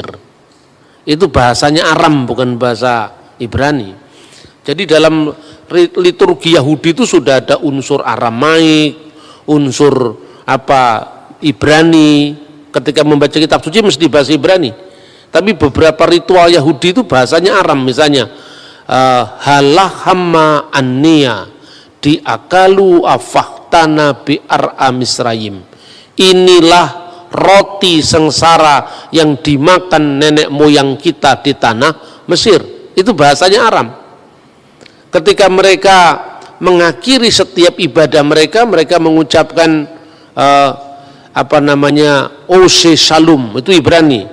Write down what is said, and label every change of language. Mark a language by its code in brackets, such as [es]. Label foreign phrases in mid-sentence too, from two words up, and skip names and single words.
[id] Itu bahasanya Aram, bukan bahasa Ibrani. Jadi dalam liturgi Yahudi itu sudah ada unsur Aramaik, unsur Ibrani. Ketika membaca kitab suci mesti bahasa Ibrani. Tapi beberapa ritual Yahudi itu bahasanya Aram. [arc] Misalnya הא לחמא עניא די אכלו אבהתנא בארעא מצרים. [id] Inilah roti sengsara yang dimakan nenek moyang kita di tanah Mesir. Itu bahasanya Aram. Ketika mereka mengakhiri setiap ibadah mereka mengucapkan [he] עושה שלום, [id] itu Ibrani.